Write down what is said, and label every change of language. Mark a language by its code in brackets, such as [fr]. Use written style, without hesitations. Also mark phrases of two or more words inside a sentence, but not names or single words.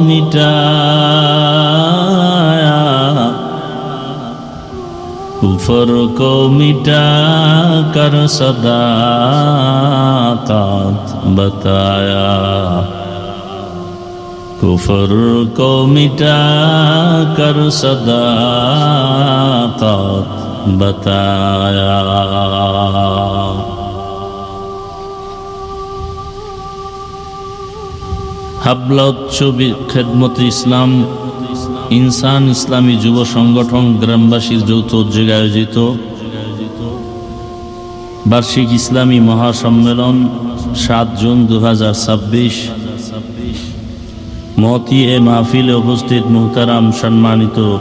[ur] مٹایا کفر کو مٹا کر صداقت بتایا کفر کو مٹا کر صداقت بتایا [bn] হাবলা উচ্চ খেদমত ইসলাম ইনসান ইসলামী যুব সংগঠন গ্রামবাসীর যৌথ উদ্যোগে আয়োজিত বার্ষিক ইসলামী মহাসম্মেলন ৭ জুন ২০২৬ মহতি এ মাহফিলে উপস্থিত মুহতারাম সম্মানিত